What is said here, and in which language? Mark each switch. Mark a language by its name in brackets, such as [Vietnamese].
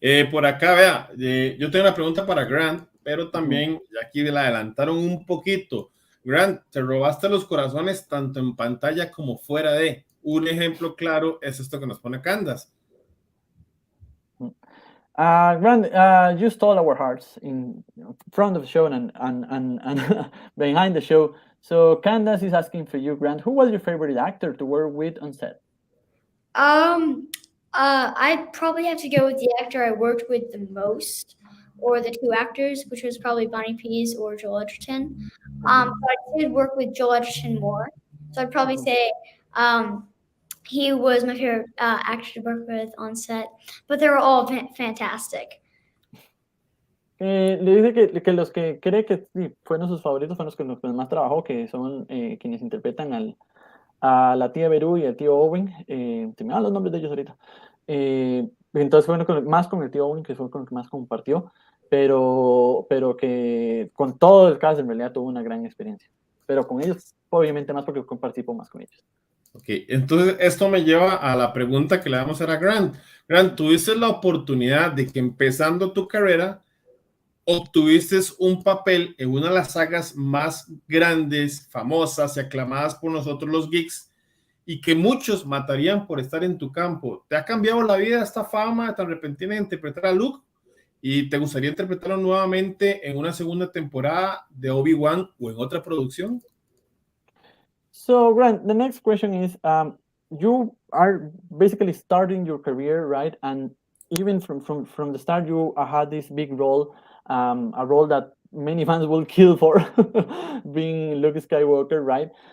[Spanish] Por acá, vea, yo tengo una pregunta para Grant, pero también ya aquí la adelantaron un poquito. Grant, te robaste los corazones tanto en pantalla como fuera de. Un ejemplo claro es esto que nos pone Candace. [English] Grant, you stole our hearts in front of the show and behind the show. So Candace is asking for you, Grant, who was your favorite actor to work with on set? I'd probably have to go with the actor I worked with the most, or the two actors, which was probably Bonnie Pease or Joel Edgerton. But I did work with Joel Edgerton more, so I'd probably say he was my favorite actor to work with on set. But they were all fantastic. [Spanish] Le dice que los que cree que sí, fueron sus favoritos fueron los que más trabajó, que son quienes interpretan a la tía Beru y al tío Owen. Se me dan los nombres de ellos ahorita. Entonces fueron más con el tío Owen, que fue con el que más compartió, pero que con todo el cast en realidad tuvo una gran experiencia. Pero con ellos, obviamente más porque participó más con ellos. Ok, entonces esto me lleva a la pregunta que le vamos a hacer a Grant. Grant, tuviste la oportunidad de que empezando tu carrera obtuviste un papel en una de las sagas más grandes, famosas y aclamadas por nosotros los geeks, y que muchos matarían por estar en tu campo. ¿Te ha cambiado la vida esta fama tan repentina de interpretar a Luke? ¿Y te gustaría interpretarlo nuevamente en una segunda temporada de Obi Wan o en otra producción? [English] So, Grant, the next question is, you are basically starting your career, right? And even from the start, you had this big role, a role that many fans will kill for, being Luke Skywalker, right?